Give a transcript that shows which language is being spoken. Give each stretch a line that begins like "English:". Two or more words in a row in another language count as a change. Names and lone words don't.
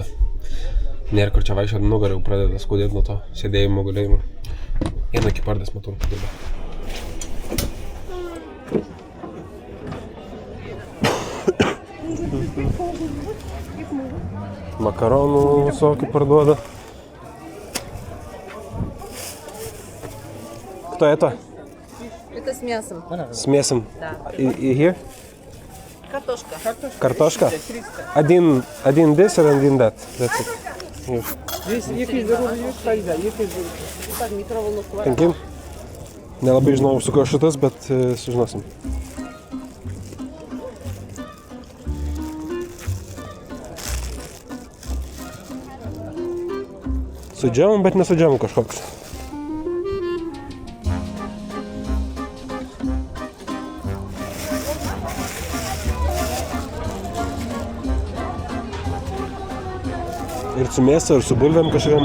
Lithuanian: Nėra kur čia vaikščioti, nugarą jau pradeda skaudėti nuo to sėdėjimo, gulėjimo. Eina iki pardės, matau, dirba. Makaronų visokių parduoda.
Russian: Кто это? Это с мясом. С мясом? Да. И here? Картошка. Картошка? Один
English: this and один that. That's it. Here. Thank you.
Lithuanian: Nelabai žinau, su kuo šitas, bet sužinosim. Su džemu, bet ne su džemu kažkoks. Ir su mėsa, ir su bulvėm kažkokiam.